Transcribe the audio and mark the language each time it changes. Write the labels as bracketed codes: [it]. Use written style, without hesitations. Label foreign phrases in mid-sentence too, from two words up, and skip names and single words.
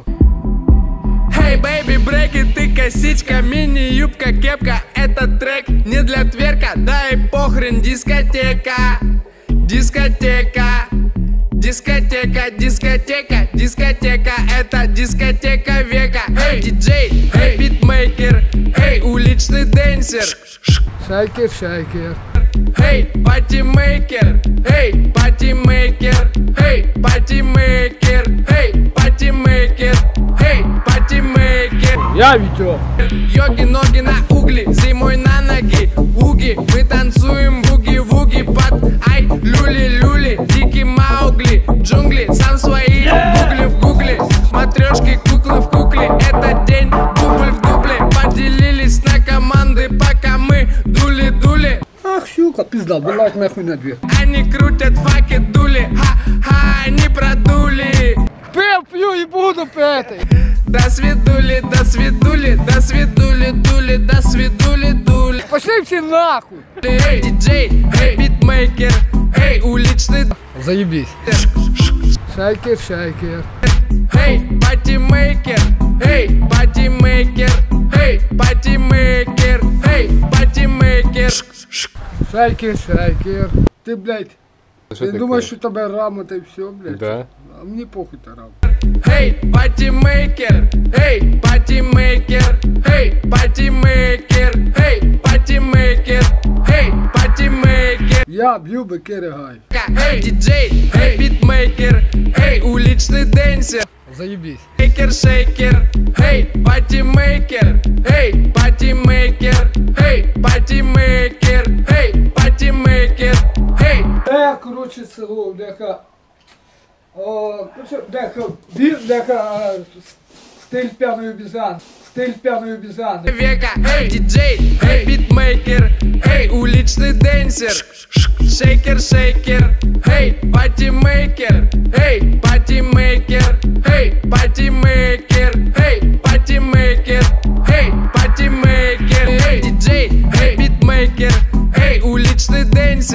[en] Hey baby, [ru] брейки, ты косичка, мини-юбка, кепка. Этот трек не для тверка, да и похрен, дискотека. Дискотека, дискотека, дискотека, дискотека. Это дискотека века. Эй, диджей, эй, битмейкер, эй, уличный дэнсер. Шайкер, шайкер. Эй, патимейкер, эй, патимейкер, эй, патимейкер, эй, патимейкер, эй, патимейкер. Я Витек. Йоги-ноги на угли, зимой на ноги, уги. Мы танцуем буги-вуги под ай, люли-люли, дикий Маугли. Джунгли, сам свои гугли в гугле. Матрешки, куклы в кукле, это день, дубль в дубле. Поделились на команды, пока мы дули-дули. Ах, щука, пизда, вылазь нахуй на дверь. Они крутят факи, дули, ха-ха, они продули. Пью и буду петь. До свидули, до свидули, до свидули, дули, до свидули, дули. Пошли все нахуй. Эй, диджей, эй, битмейкер, эй, уличный. Заебись. Шайкер, шайкер. Эй, патимейкер, эй, патимейкер, эй, патимейкер, эй, патимейкер. Шайкер, шайкер. Ты, блядь, Что ты думаешь, что тебя рама-то и все, блядь? Да. А мне похуй-то рама. Эй, патимейкер, эй, патимейкер, эй, патимейкер, эй, патимейкер, эй, патимейкер. Я бью бекери гай. Эй, диджей, эй, битмейкер, эй, уличный дэнсер. Заебись. Шейкер, шейкер, эй, патимейкер, эй, патимейкер, эй, патимейкер, эй, патимейкер, эй. Я, короче, село, бляха. Бляха, стиль пьяный обезьян. Стиль пьяный обезьян. Века, эй, диджей, эй, битмейкер, эй, уличный дэнсер. Шейкер, шейкер, эй, патимейкер, эй, патимейкер, эй, патимейкер, эй, патимейкер, эй, патимейкер, эй, диджей, эй, битмейкер, эй, уличный дэнсер.